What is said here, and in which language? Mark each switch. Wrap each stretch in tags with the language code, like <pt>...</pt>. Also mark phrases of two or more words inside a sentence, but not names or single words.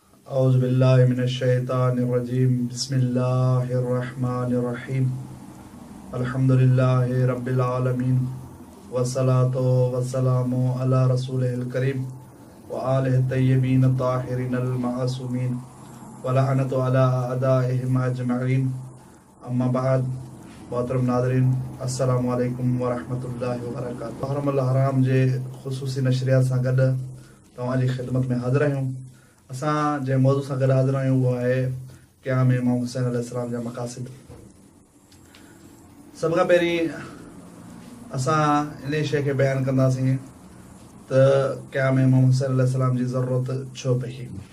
<ar>أعوذ بالله من الشيطان الرجيم بسم الله الرحمن الرحيم الحمد لله رب العالمين والصلاة والسلام على رسوله الكريم وآله الطيبين الطاهرين المعصومين ولعنة على أعدائهم أجمعين أما بعد</ar> <sd>मोहतरम नाज़रीन</sd> <ar>السلام عليكم ورحمة الله وبركاته.</ar> <sd>हरम अल हराम जे ख़ुसूसी नशरियात सां गॾु तव्हांजी ख़िदमत में हाज़िर आहियूं। असां जंहिं मौज़ू सां गॾु हाज़िर आहियूं उहो आहे क़याम इमाम हुसैन अलैहिस्सलाम जा मक़ासिद। सभ खां पहिरीं असां इन शइ खे बयानु कंदासीं त क़याम इमाम हुसैन अलैहिस्सलाम जी ज़रूरत छो पई।</sd>